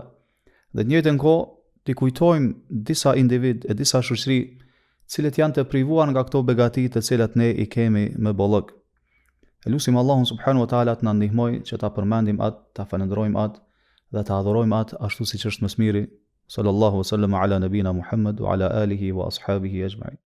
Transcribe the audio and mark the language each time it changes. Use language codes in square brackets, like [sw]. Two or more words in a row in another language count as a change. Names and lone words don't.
[sq] Dhe në njëjtën kohë ti kujtojmë disa individ e disa shoqëri, cilët janë të privuar nga këto begati të cilat ne i kemi me bollëk. Elusim Allahun [ar] سبحانه وتعالى [sq] të na ndihmojë që ta përmendim atë, ta falenderojmë atë dhe ta adhurojmë atë ashtu siç është më së miri. [ar] صلى الله وسلم على نبينا محمد وعلى آله وأصحابه أجمعين.